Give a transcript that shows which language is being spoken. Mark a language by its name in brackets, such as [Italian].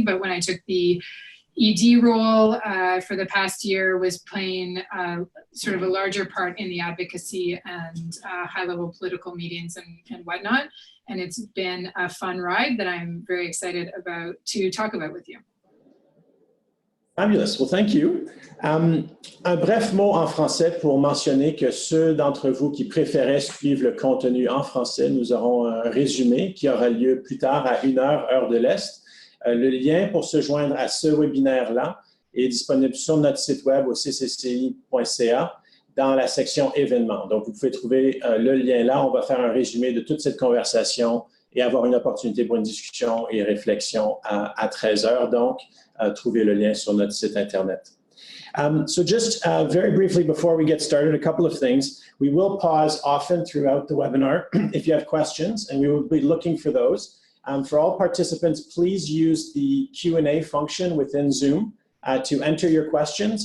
[English] But when I took the ED role for the past year, was playing sort of a larger part in the advocacy and high-level political meetings and whatnot. And it's been a fun ride that I'm very excited about to talk about with you. Fabulous. Well, thank you. [French] Un bref mot en français pour mentionner que ceux d'entre vous qui préféraient suivre le contenu en français, nous aurons un résumé qui aura lieu plus tard à 1h, heure de l'Est. Le lien pour se joindre à ce webinaire-là est disponible sur notre site web au ccci.ca dans la section événements. Donc, vous pouvez trouver le lien là. On va faire un résumé de toute cette conversation et avoir une opportunité pour une discussion et réflexion à 13h. Donc, trouvez le lien sur notre site Internet. [English] So just very briefly before we get started, a couple of things. We will pause often throughout the webinar if you have questions, and we will be looking for those. For all participants, please use the Q&A function within Zoom to enter your questions.